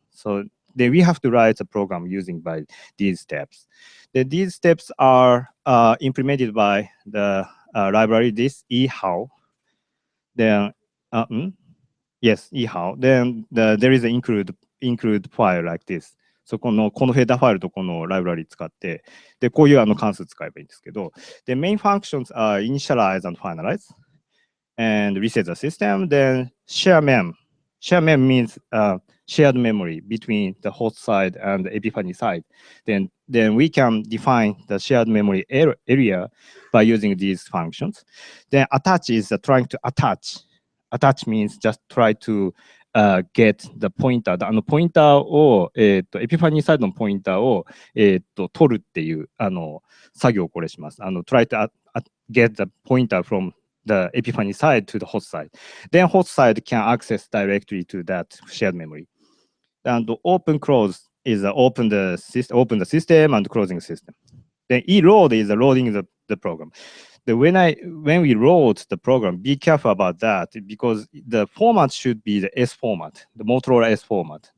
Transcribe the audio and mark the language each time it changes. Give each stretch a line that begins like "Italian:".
English: So then we have to write the program using by these steps. Then these steps are implemented by the library, this eHow. Then yes, eHow. Then there is an include file like this.
Japanese: そこのヘッダーファイルとこのライブラリ使って、で、こういう関数使えばいいんですけど、
English: the main functions are initialize and finalize, and reset the system, then share mem. Share mem means shared memory between the host side and the Epiphany side. Then we can define the shared memory area by using these functions. Then attach is trying to attach. Attach means just try to get the pointer.
Japanese: ポインターを、Epiphany サイドのポインターを、取るっていう作業をこれします。
English: try to get the pointer from the Epiphany side to the host side. Then host side can access directly to that shared memory. And open close is open the system and closing the system. Then eload is loading the program. When we load the program, be careful about that because the format should be the S format, the Motorola S format.